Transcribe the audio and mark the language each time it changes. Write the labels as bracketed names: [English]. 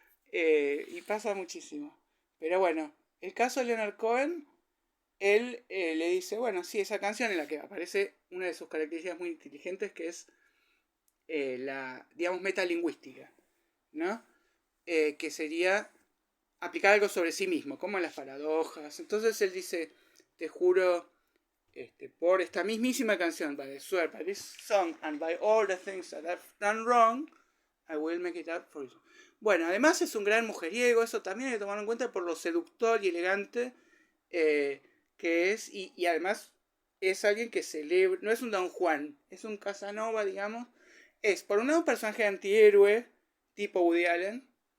[Spanish] Y pasa muchísimo. Pero bueno, el caso de Leonard Cohen, él le dice, bueno, sí, esa canción en la que aparece una de sus características muy inteligentes, que es la, digamos, metalingüística, ¿no? Que sería aplicar algo sobre sí mismo, como las paradojas. Entonces él dice, te juro, por esta mismísima canción, [English] by swear by this song and by all the things that I've done wrong, I will make it up for you. [Spanish] Bueno, además es un gran mujeriego, eso también hay que tomar en cuenta por lo seductor y elegante que es, y además es alguien que celebra, no es un Don Juan, es un Casanova, digamos. Es, por un lado, un personaje antihéroe, tipo Woody Allen,